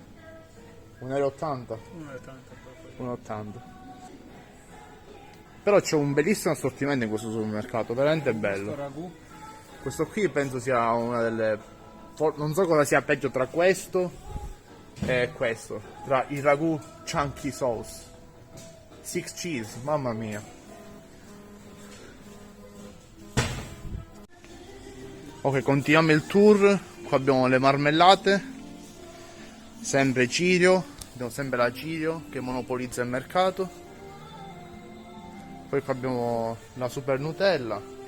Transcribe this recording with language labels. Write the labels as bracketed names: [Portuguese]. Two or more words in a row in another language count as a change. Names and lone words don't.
[Italian] 1,80 €? 1,80 €. Però c'è un bellissimo assortimento in questo supermercato, veramente bello. Ragù. Questo qui penso sia una delle... non so cosa sia peggio tra questo e questo. Tra il ragù [English] chunky sauce. [Italian] 6 cheese, mamma mia. Ok, continuiamo il tour. Qua abbiamo le marmellate. Sempre Cirio. Abbiamo sempre la Cirio che monopolizza il mercato. Poi qua abbiamo la super Nutella.